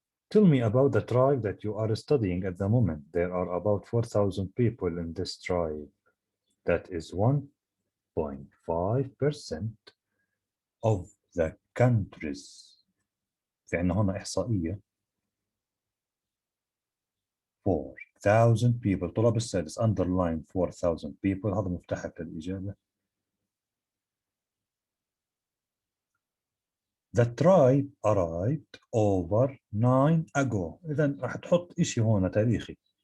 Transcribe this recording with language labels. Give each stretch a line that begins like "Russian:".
English: Tell me about the tribe that you are studying at the moment. There are about 4,000 people in this tribe. That is 1.5% of the countries.
Arabic: في عندنا هنا إحصائية
English: 4,000 people.
Arabic: طلاب السادس
English: underline 4,000 people.
Arabic: هذا مفتاحك للإجابة.
English: The tribe arrived over 9 ago.
Arabic: إذا راح تحط إشي هون تاريخي.